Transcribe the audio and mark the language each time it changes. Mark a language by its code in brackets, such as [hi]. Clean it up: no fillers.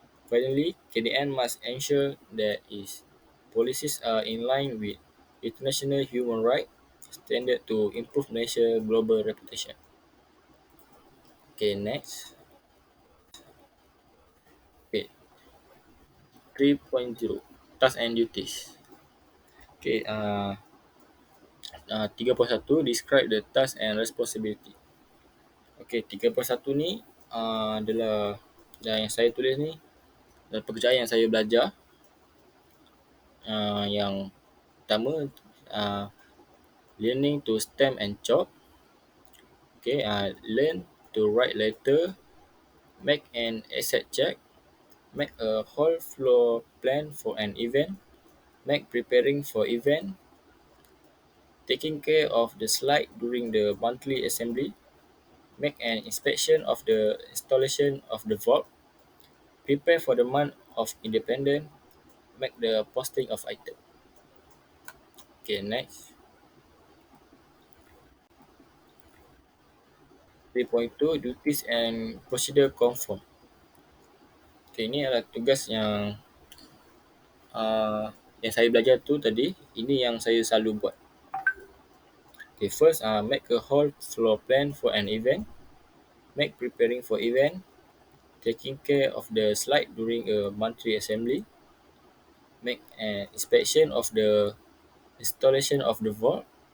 [en] Finally, KDN must ensure that its policies are in line with international human rights standards to improve national global reputation. Okay, next. Okay, 3.0 Tasks and duties. Okay, 3.1 describe the task and responsibility. [ms] Okay, 3.1 ni adalah yang saya tulis ni adalah pekerjaan yang saya belajar. Yang pertama, [en] uh, learning to stem and chop. Okay, learn to write letter, make an asset check, make a whole floor plan for an event, make preparing for event, taking care of the slide during the monthly assembly, make an inspection of the installation of the vault, prepare for the month of independent, make the posting of item. Okay, next. 3.2 duties and procedure conform. [ms] Okay, ini adalah tugas yang saya belajar tu tadi. Ini yang saya selalu buat. [en] Okay, first, make a whole floor plan for an event. Make preparing for event. Taking care of the slide during a monthly assembly. Make an inspection of the installation of the vault.